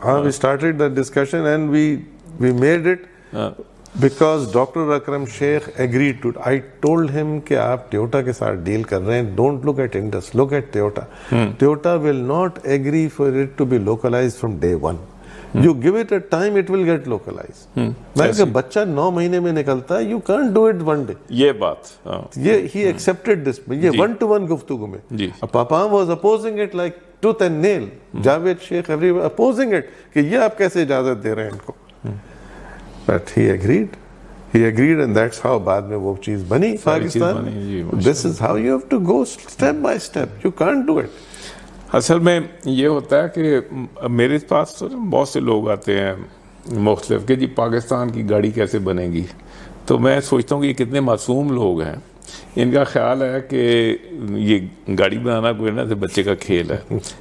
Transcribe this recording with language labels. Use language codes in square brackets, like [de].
[en] We started that discussion and we made it because Dr. Akram Sheikh agreed to. I told him [ur] کہ آپ Toyota کے ساتھ deal کر رہے ہیں, [en] don't look at Indus, look at Toyota. Toyota will not agree for it to be localized from day one. You give it a time, it will get localized. [ur] میں نے کہا بچہ 9 مہینے میں نکلتا ہے, [en] you can't do it one day. [ur] یہ بات, [en] یہ he accepted this. [ur] یہ one to one گفتگو میں. [en] Papa was opposing it like tooth and nail. Javed Sheikh everyone opposing it [ur] کہ یہ آپ کیسے اجازت دے رہے ہیں ان کو. [en] But he agreed. He agreed, and that's how [ur] بعد میں وہ چیز بنی Pakistan. [en] This is how you have to go step by step. You can't do it. [ur] اصل میں یہ ہوتا ہے کہ میرے پاس تو بہت سے لوگ آتے ہیں مختلف کہ جی پاکستان کی گاڑی کیسے بنے گی, تو میں سوچتا ہوں کہ یہ کتنے معصوم لوگ ہیں, ان کا خیال ہے کہ یہ گاڑی بنانا کوئی نہ بچے کا کھیل ہے.